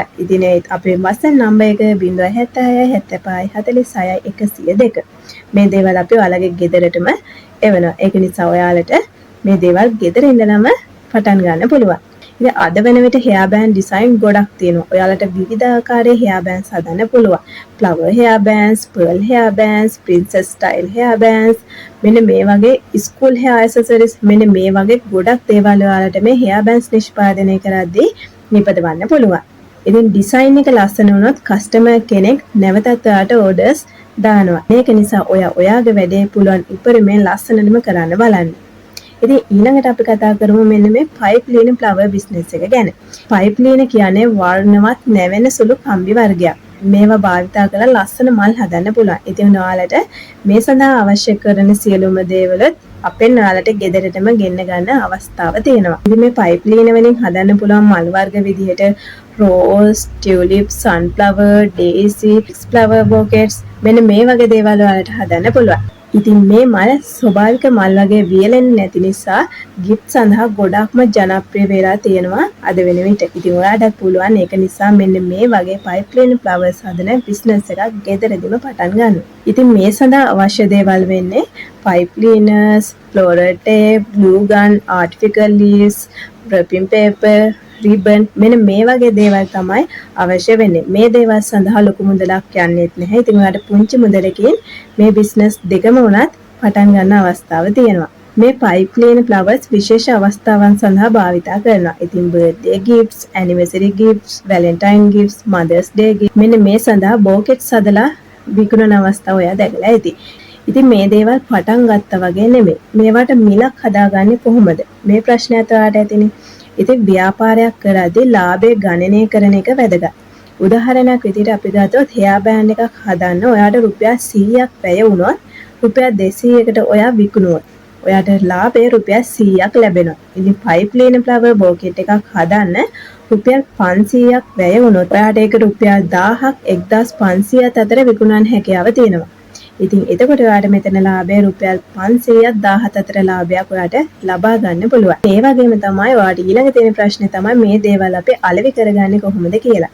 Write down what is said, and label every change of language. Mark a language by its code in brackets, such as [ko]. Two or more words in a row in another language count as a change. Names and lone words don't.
[si] ඉතින් අපේ WhatsApp නම්බර් එක 076 75 46 102. මේ දේවල් අපි ඔයාලගේ ගෙදරටම එවනවා. ඒක නිසා ඔයාලට මේ දේවල් ගෙදර ඉඳලම පටන් ගන්න පුළුවන්. ඉතින් අද වෙන විට [en] hair band design [si] ගොඩක් තියෙනවා. ඔයාලට විවිධාකාරයේ [en] hair bands [si] හදන්න පුළුවන්. [en] flower hair bands, pearl hair bands, princess style hair bands [si] මෙන්න මේ වගේ [en] school hair accessories [si] මෙන්න මේ වගේ ගොඩක් දේවල් ඔයාලට මේ [en] hair bands [si] නිෂ්පාදනය කරද්දී නිපදවන්න පුළුවන්. ඉතින් ඩිසයින් එක ලස්සන වුණොත් කස්ටමර් කෙනෙක් නැවතත් ඔයාට ඕඩර්ස් දානවා. මේක නිසා ඔයාගේ වැඩේ පුළුවන් උපරිමයෙන් ලස්සනටම කරන්න බලන්න. ඉතින් ඊළඟට අපි කතා කරමු මෙන්න මේ [en] pipe cleaner flower business [si] එක ගැන. [en] pipe cleaner [si] කියන්නේ වර්ණවත් නැවෙන සුළු කම්බි වර්ගයක්. මේවා භාවිතා කරලා ලස්සන මල් හදන්න පුළුවන්. ඉතින් ඔයාලට මේ සඳහා අවශ්‍ය කරන සියලුම දේවල් අපෙන් ඔයාලට ගෙදරටම ගෙන්න ගන්න අවස්ථාව තියෙනවා. ඉතින් මේ [en] pipe cleaner [si] වලින් හදන්න පුළුවන් මල් වර්ග විදිහට [en] rose, tulip, sunflower, daisy, flower bouquets [si] මෙන්න මේ වගේ දේවල් ඔයාලට හදන්න පුළුවන්. ඉතින් මේ මල් ස්වභාවික මල් වගේ වියලෙන්නේ නැති නිසා gift සඳහා ගොඩක්ම ජනප්‍රිය වෙලා තියෙනවා අද වෙන විට. ඉතින් ඔයාලට පුළුවන් ඒක නිසා මෙන්න මේ වගේ [en] pipe cleaner flowers [si] හදන business එකක් ගෙදරදීම පටන් ගන්න. ඉතින් මේ සඳහා අවශ්‍ය දේවල් වෙන්නේ [en] pipe cleaners, floral tape, glue gun, artificial leaves, wrapping paper, [si] ribbon මෙන්න මේ වගේ දේවල් තමයි අවශ්‍ය වෙන්නේ. මේ දේවල් සඳහා ලොකු මුදලක් යන්නේත් නැහැ. ඉතින් ඔයාලට පුංචි මුදලකින් මේ බිස්නස් දෙකම උනත් පටන් ගන්න අවස්ථාව තියෙනවා. මේ [en] pipe cleaner flowers [si] විශේෂ අවස්ථාවන් සඳහා භාවිතා කරනවා. ඉතින් [en] birthday gifts, anniversary gifts, valentine gifts, mother's day gifts [si] මෙන්න මේ සඳහා bouquets හදලා විකුණන අවස්ථාව ඔයා දැකලා ඇති. ඉතින් මේ දේවල් පටන් ගත්තා වගේ නෙමෙයි. මේවට මිලක් හදාගන්නේ කොහොමද? මේ ප්‍රශ්නයත් ඔයාලට ඇතිනේ. ඉතින් ව්‍යාපාරයක් කරද්දී ලාභය ගණනය කරන එක වැදගත්. උදාහරණයක් විදිහට අපි ගත්තොත් [en] hair band [si] එකක් හදන්න ඔයාට රුපියල් 100ක් වැය වුණොත් රුපියල් 200කට ඔයා විකුණුවොත් ඔයාට ලාභය රුපියල් 100ක් ලැබෙනවා. ඉතින් [en] pipe cleaner flower bouquet [si] එකක් හදන්න රුපියල් 500ක් වැය වුණොත් ඔයාට ඒක රුපියල් 1000ක් 1500ක් අතර විකුණන්න හැකියාව තියෙනවා. ඉතින් එතකොට ඔයාට මෙතන ලාභය රුපියල් 500ක් 1000ක් අතර ලාභයක් ඔයාට ලබා ගන්න පුළුවන්. ඒ වගේම තමයි ඔයාට ඊළඟ තියෙන ප්‍රශ්නේ තමයි මේ දේවල් අපි අලෙවි කරගන්නේ කොහොමද කියලා.